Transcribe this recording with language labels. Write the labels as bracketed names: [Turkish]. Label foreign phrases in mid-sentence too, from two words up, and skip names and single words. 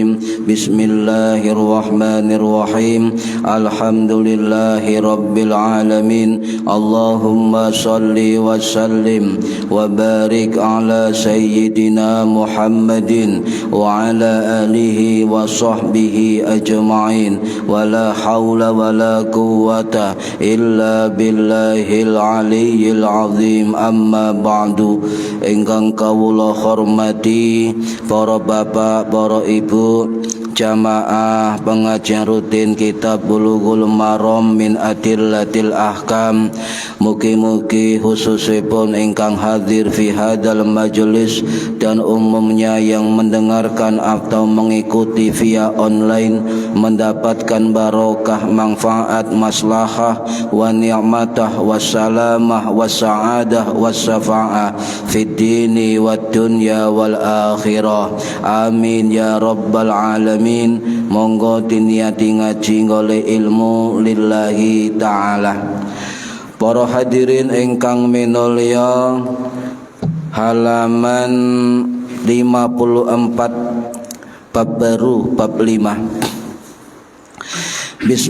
[Arabic] بسم الله الرحمن الرحيم الحمد لله رب العالمين اللهم صل وسلم وبارك على سيدنا محمد وعلى آله وصحبه أجمعين ولا حول ولا قوة إلا بالله العلي العظيم أما بعد. [Javanese] Ingkang kawula hormati para bapak, para ibu, jamaah pengajian rutin kitab Bulughul Maram min Adillatil Ahkam. Mugi-mugi khususipun ingkang hadir [Arabic] في هذا المجلس [Indonesian] dan umumnya yang mendengarkan atau mengikuti via online mendapatkan barokah, manfaat, maslahah [Arabic] ونعمة والسلامة والسعادة والشفاعة في الدين والدنيا والآخرة. آمين يا رب العالمين. [Javanese] Monggo diniati ngaji golek ilmu [Arabic] لله تعالى. [Javanese] Para hadirin ingkang minulya, halaman 54 bab baru, bab 5.